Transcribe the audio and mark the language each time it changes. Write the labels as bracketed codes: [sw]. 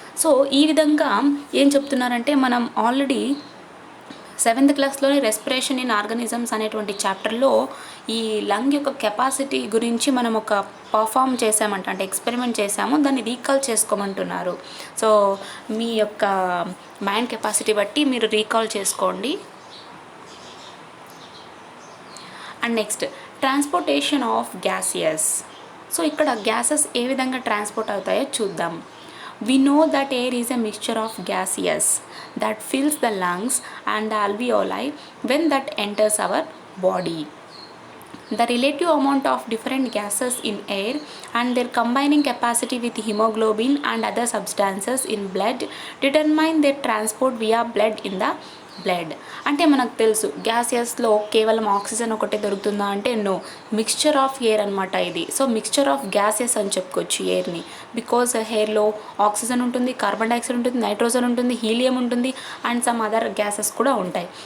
[te] So ఈ విధంగా ఏం చెప్తున్నారంటే మనం already 7th క్లాస్లోని respiration in organisms అనేటువంటి చాప్టర్లో ఈ లంగ్ యొక్క కెపాసిటీ గురించి మనం ఒక పర్ఫామ్ చేసామంట, అంటే ఎక్స్పెరిమెంట్ చేసాము, దాన్ని రీకాల్ చేసుకోమంటున్నారు. సో మీ యొక్క మైండ్ కెపాసిటీ బట్టి మీరు రీకాల్ చేసుకోండి. [en] And next transportation of gaseous. [te] So ఇక్కడ గ్యాసెస్ ఏ విధంగా ట్రాన్స్పోర్ట్ అవుతాయో చూద్దాం. [en] We know that air is a mixture of gases that fills the lungs and the alveoli when that enters our body. The relative amount of different gases in air and their combining capacity with hemoglobin and other substances in blood determine their transport via blood in the blood. [te] అంటే మనకు తెలుసు గ్యాసియస్లో కేవలం oxygen ఒకటే దొరుకుతుందా అంటే no, [en] mixture of air [te] అనమాట ఇది. So mixture of gases అని చెప్పుకోవచ్చు ఎయిర్ని. బికాజ్ ఎయిర్లో ఆక్సిజన్ ఉంటుంది, కార్బన్ డైఆక్సైడ్ ఉంటుంది, నైట్రోజన్ ఉంటుంది, హీలియం ఉంటుంది, [en] and some other gases [te] కూడా ఉంటాయి.